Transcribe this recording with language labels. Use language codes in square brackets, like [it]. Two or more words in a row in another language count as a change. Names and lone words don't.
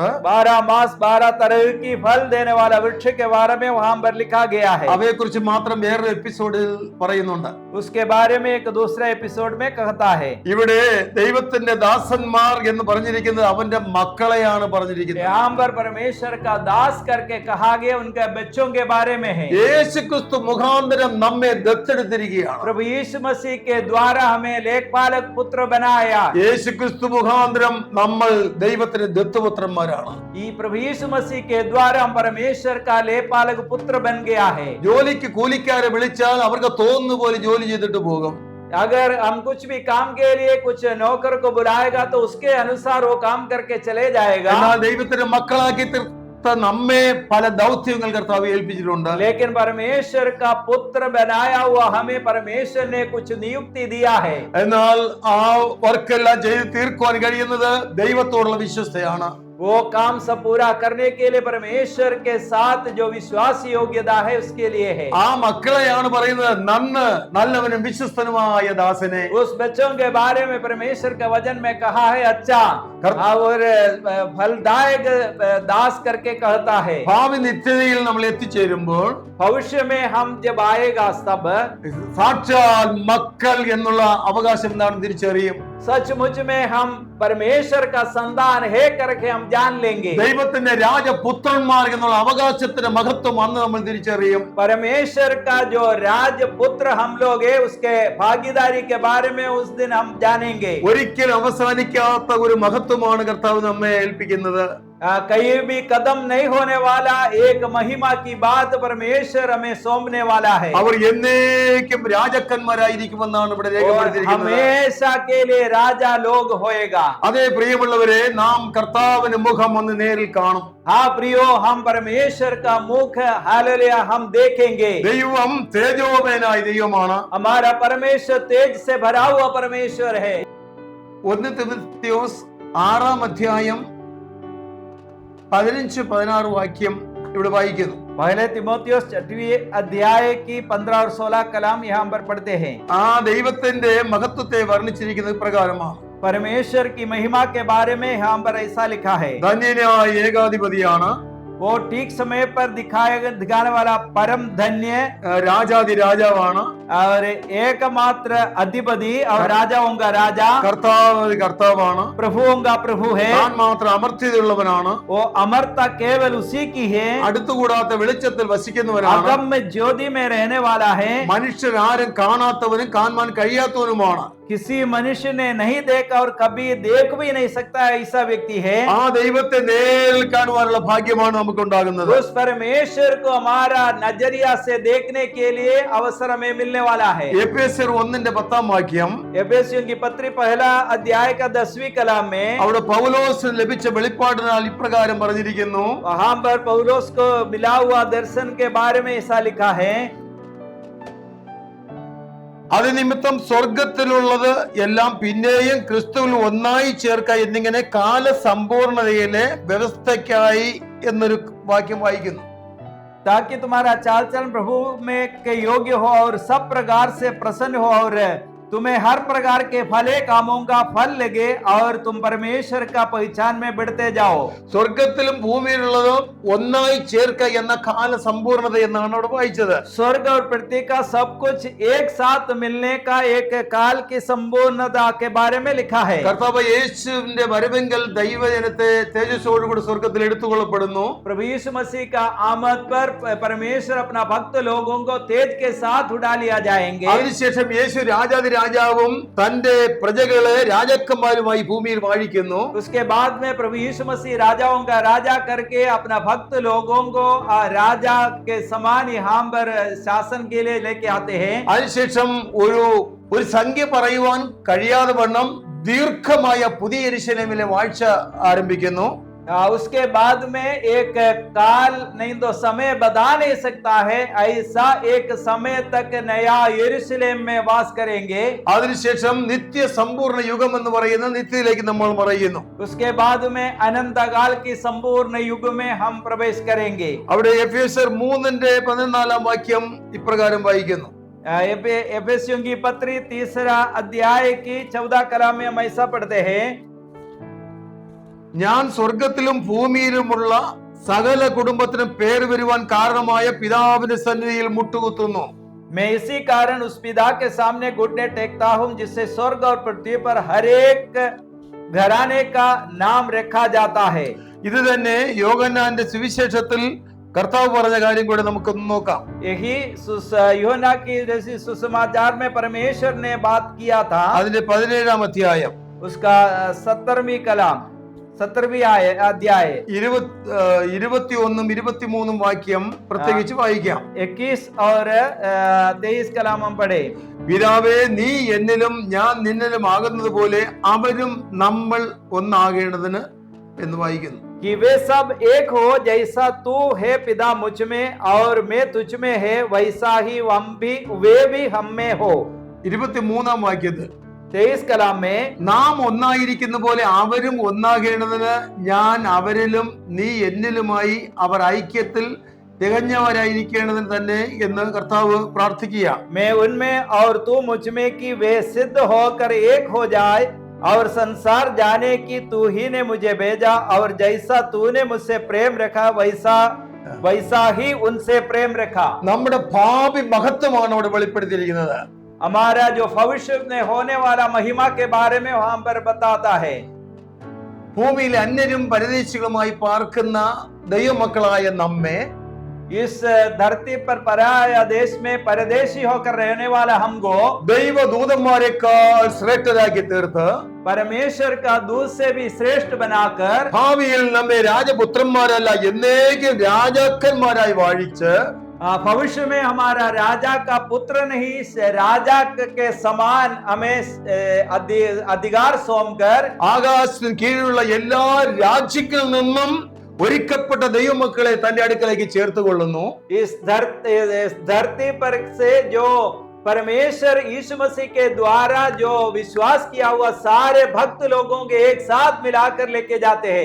[hi] 12 मास 12 तरह की फल देने वाला वृक्ष के बारे में वहाँ पर लिखा गया है। [ml] അവയെ കുറിച്ച് മാത്രം വേറൊരു എപ്പിസോഡിൽ പറയുന്നുണ്ട്. [hi] उसके बारे में एक दूसरा एपिसोड में कहता है। [ml] ഇവിടെ ദൈവത്തിന്റെ ദാസന്മാർ എന്ന് പറഞ്ഞിരിക്കുന്നത് അവന്റെ മക്കളെയാണ് പറഞ്ഞിരിക്കുന്നത്. [hi] यहाँ पर परमेश्वर का दास करके कहा गया उनके बच्चों के बारे में है। [ml] യേശുക്രിസ്തു മുഖാന്തരം നമ്മെ ദത്തെടുത്തിരിക്കുകയാണ്. [hi] प्रभु यीशु मसीह के द्वारा हमें लेखपालक पुत्र बनाया। [ml] യേശുക്രിസ്തു മുഖാന്തരം നമ്മൾ ദൈവത്തിന്റെ ദത്തുപുത്രന്മാരാണ്. [hi] ये प्रभु यीशु मसीह के द्वारा हम परमेश्वर का लेखपालक पुत्र बन गया है। [ml] ജോലിക്ക് കൂലിക്കാരെ വിളിച്ചാൽ അവർക്ക് തോന്നുന്ന പോലെ ജോലി ചെയ്തിട്ട് പോകും. [hi] अगर हम कुछ भी काम के लिए कुछ नौकर को बुलाएगा तो उसके अनुसार वो काम करके चले जाएगा। [ml] എന്നാൽ ദൈവത്തിന്റെ മക്കളാക്കി തീർത്ത നമ്മെ പല ദൗത്യങ്ങൾ കർത്താവ് ഏൽപ്പിച്ചിട്ടുണ്ട്. [hi] लेकिन परमेश्वर का पुत्र बनाया हुआ हमें परमेश्वर ने कुछ नियुक्ति दिया है। [ml] എന്നാൽ ആ വർക്കെല്ലാം ചെയ്ത് തീർക്കുവാൻ കഴിയുന്നത് ദൈവത്തോടുള്ള വിശ്വസ്തയാണ്. [hi] वो काम सब पूरा करने के लिए परमेश्वर के साथ जो विश्वास योग्यता है उसके लिए है। [ml] ആ മക്കളെയാണ് പറയുന്നത് നല്ലവനും വിശ്വസ്തനുമായ ദാസനെ. [hi] उस बच्चों के बारे में परमेश्वर के वचन में कहा है अच्छा और फलदायक दास करके कहता है। [ml] ഭാവി നിത്യതയിൽ നമ്മൾ എത്തിച്ചേരുമ്പോൾ [hi] भविष्य में हम जब आएगा तब [ml] സാക്ഷാൽ മക്കൾ എന്നുള്ള അവകാശം എന്താണെന്ന് തിരിച്ചറിയും. [hi] सचमुच में हम परमेश्वर का संतान है करके हम जान लेंगे। [ml] ദൈവത്തിന്റെ രാജപുത്രന്മാർ എന്നുള്ള അവകാശത്തിന്റെ മഹത്വം അന്ന് നമ്മൾ തിരിച്ചറിയും. [hi] परमेश्वर का जो राजपुत्र हम लोग है उसके भागीदारी के बारे में उस दिन हम जानेंगे। [ml] ഒരിക്കലും അവസാനിക്കാത്ത ഒരു മഹത്വമാണ് കർത്താവ് നമ്മെ ഏൽപ്പിക്കുന്നത്. [hi] कहीं भी कदम नहीं होने वाला एक महिमा की बात परमेश्वर हमें सौंपने वाला है। [ml] അവർ എന്നേക്കും രാജാക്കന്മാരായിരിക്കുമെന്നാണ് ഇവിടെ രേഖപ്പെടുത്തിയിരിക്കുന്നത്. [hi] हमेशा के लिए राजा लोग होएगा। [ml] അതേ പ്രിയമുള്ളവരെ, നാം കർത്താവിന്റെ മുഖം ഒന്ന് നേരിൽ കാണും. [hi] हाँ प्रियो, हम परमेश्वर का मुख हालेलुया हम देखेंगे। [ml] ദൈവം തേജോമയനായ ദൈവമാണ്. [hi] हमारा परमेश्वर तेज से भरा हुआ परमेश्वर है। [ml] 1 തിമോഥെയോസ് 6-ാം അധ്യായം 15-16 വാക്യം ഇവിടെ വായിക്കുന്നു. [hi] पहले तिमोथियुस 6वें अध्याय की 15 और 16 कलाम यहाँ पर पढ़ते हैं। [ml] ആ ദൈവത്തിന്റെ മഹത്വത്തെ വർണ്ണിച്ചിരിക്കുന്നത് പ്രകാരമാണ്. [hi] परमेश्वर की महिमा के बारे में यहाँ पर ऐसा लिखा है। [ml] ധന്യനായ ഏകാധിപതിയാണ്, [hi] वो ठीक समय पर दिखाने वाला परम धन्य [ml] രാജാതി രാജാവാണ്, [hi] और एकमात्र अधिपति और राजाओं का राजा, [ml] കർത്താവാണ്, [hi] प्रभुओं का प्रभु है। [ml] താൻ മാത്രം അമർത്യതയുള്ളവനാണ്, [hi] वो अमरता केवल उसी की है, [ml] അടുത്തുകൂടാത്ത വെളിച്ചത്തിൽ വസിക്കുന്നവനാണ്, [hi] अगम में ज्योति में रहने वाला है, [ml] മനുഷ്യരാരും കാണാത്തവനും കാണുവാൻ കഴിയാത്തവനുമാണ്. [hi] किसी मनुष्य ने नहीं देखा और कभी देख भी नहीं सकता ऐसा व्यक्ति है। [ml] ആ ദൈവത്തെ നേരിൽ കാണുവാനുള്ള ഭാഗ്യമാണ് നമുക്ക് ഉണ്ടാകുന്നത്. [hi] उस परमेश्वर को हमारा नजरिया से देखने के लिए अवसर हमें मिलने वाला है। [ml] എഫേസ്യർ 1:10 [hi] एफेसियों की पत्री पहला अध्याय का 10वीं कलाम में [ml] അവിടെ പൗലോസിന് ലഭിച്ച വെളിപ്പാടിനാൽ ഇപ്രകാരം പറഞ്ഞിരിക്കുന്നു. [hi] वहां पर पौलुस को मिला हुआ दर्शन के बारे में ऐसा लिखा है, [ml] അത് നിമിത്തം സ്വർഗത്തിലുള്ളത് എല്ലാം പിന്നെയും ക്രിസ്തുവിൽ ഒന്നായി ചേർക്ക എന്നിങ്ങനെ കാലസമ്പൂർണതയിലെ വ്യവസ്ഥയ്ക്കായി എന്നൊരു വാക്യം വായിക്കുന്നു. [hi] ताकि तुम्हारा चाल चलन प्रभु में के योग्य हो और सब प्रकार से प्रसन्न हो और तुम्हें हर प्रकार के भले कामों का फल लगे और तुम परमेश्वर का पहचान में बढ़ते जाओ। [ml] സ്വർഗത്തിലും ഭൂമിയിലുള്ളതും ഒന്നായി ചേർക്ക എന്ന കാലസമ്പൂർണത എന്നാണ് അവിടെ വായിച്ചത്. [hi] स्वर्ग और पृथ्वी का सब कुछ एक साथ मिलने का एक काल की संपूर्णता के बारे में लिखा है। [ml] കർത്താവ് യേശുവിന്റെ വരവെങ്കിൽ ദൈവജനത്തെ തേജസ്സോടുകൂടി സ്വർഗത്തിൽ എടുത്തുകൊള്ളപ്പെടുന്നു. [hi] प्रभु यीशु मसीह का आमद पर परमेश्वर अपना भक्त लोगों को तेज के साथ उड़ा लिया जाएंगे। [ml] അതിനുശേഷം യേശു രാജാവും തന്റെ പ്രജകളെ രാജാക്കന്മാരുമായി ഭൂമിയിൽ വാഴിക്കുന്നു. [hi] उसके बाद में प्रभु यीशु मसीह राजाओं का राजा करके अपना भक्त लोगों को राजा के समान यहाँ पर शासन के लिए लेके आते हैं। [ml] അതിനുശേഷം ഒരു സംഖ്യ പറയുവാൻ കഴിയാതെ വണ്ണം ദീർഘമായ പുതിയ യെരൂശലേമിലെ വാഴ്ച ആരംഭിക്കുന്നു. [hi] उसके बाद में एक काल नहीं तो समय बता नहीं सकता है, ऐसा एक समय तक नया यरूशलेम में वास करेंगे। [ml] അതിനുശേഷം നിത്യ സമ്പൂർണ്ണ യുഗം എന്ന് പറയുന്ന നിത്യത്തിലേക്ക് നമ്മൾ മറയുന്നു. [hi] उसके बाद में अनंत काल की संपूर्ण युग में हम प्रवेश करेंगे। [ml] അവിടെ എഫേസ്യർ 3:14 ഇപ്രകാരം വായിക്കുന്നു. [hi] एफेसियों की पत्री 3 अध्याय की 14 कलाम में हम ऐसा पढ़ते हैं, [ml] ഞാൻ സ്വർഗത്തിലും ഭൂമിയിലുമുള്ള സകല കുടുംബത്തിനും പേര് വരുവാൻ കാരണമായ പിതാവിന്റെ സന്നിധിയിൽ മുട്ടുകുത്തുന്നു. [hi] मैं इसी कारण उस पिता के सामने घुटने टेकता हूं जिससे स्वर्ग और पृथ्वी पर हर एक घराने का नाम रखा जाता है। [ml] ഇത് തന്നെ യോഹന്നാന്റെ സുവിശേഷത്തിൽ കർത്താവ് പറഞ്ഞ കാര്യം കൂടെ നമുക്കൊന്ന് നോക്കാം. [hi] यही यूहन्ना की सुसमाचार में परमेश्वर ने बात किया था। [ml] അതിന്റെ 17-ാം അധ്യായം [hi] उसका 17वीं कलाम 17वीं अध्याय [ml] 21-23 വാക്യം പ്രത്യേകിച്ച് വായിക്കാം. [hi] 21 और 23 कलाम हम पढ़े। [ml] പിതാവേ, നീ എന്നിലും ഞാൻ നിന്നിലും ആകുന്നത് പോലെ അവരും നമ്മൾ ഒന്നാകേണ്ടതിന് എന്ന് വായിക്കുന്നു. [hi] कि वे सब एक हो जैसा तू है पिता मुझ में और मैं तुझ में है, वैसा ही वे भी हम में हो। [ml] 23-ാം വാക്യത്തിൽ [hi] 23 कलाम में [ml] നാം ഒന്നായിരിക്കുന്ന പോലെ അവരും ഒന്നാകേണ്ടതിന് ഞാൻ അവരിലും നീ എന്നിലുമായി അവർ ഐക്യത്തിൽ തികഞ്ഞവരായിരിക്കേണ്ടതിന് തന്നെ എന്ന് കർത്താവ് പ്രാർത്ഥിക്കുക. [hi] मैं उनमें और तू मुझ में कि वे सिद्ध होकर एक हो जाए और संसार जाने की तू ही ने मुझे भेजा और जैसा तूने मुझसे प्रेम रखा वैसा ही उनसे प्रेम रखा। [ml] നമ്മുടെ ഭാവി മഹത്വമാണ് അവിടെ വെളിപ്പെടുത്തിയിരിക്കുന്നത്. [hi] हमारा जो भविष्य में होने वाला महिमा के बारे में वहां पर बताता है। [ml] ഭൂമിയിൽ അന്യരും പരദേശികളുമായി പാർക്കുന്ന ദൈവമക്കളായ നമ്മെ [hi] इस धरती पर पराया देश में परदेशी होकर रहने वाला हमको [ml] ദൈവദൂതന്മാരെക്കാൾ ശ്രേഷ്ഠരാക്കി തീർത്ത് [hi] परमेश्वर का दूत से भी श्रेष्ठ बनाकर [ml] ഭാവിയിൽ നമ്മെ രാജപുത്രന്മാരല്ല എന്നേക്കും രാജാക്കന്മാരായി വാഴിച്ച് [hi] भविष्य में हमारा राजा का पुत्र नहीं राजा के समान हमें अधिकार सौंपकर [ml] ആകാശത്തിന് കീഴിലുള്ള എല്ലാ രാജ്യങ്ങളിൽ നിന്നും ഒരുക്കപ്പെട്ട ദൈവമക്കളെ തന്റെ അടുക്കലേക്ക് ചേർത്തുകൊള്ളുന്നു. [hi] इस धरती पर से जो परमेश्वर यीशु मसीह के द्वारा जो विश्वास किया हुआ सारे भक्त लोगों के एक साथ मिलाकर लेके जाते हैं।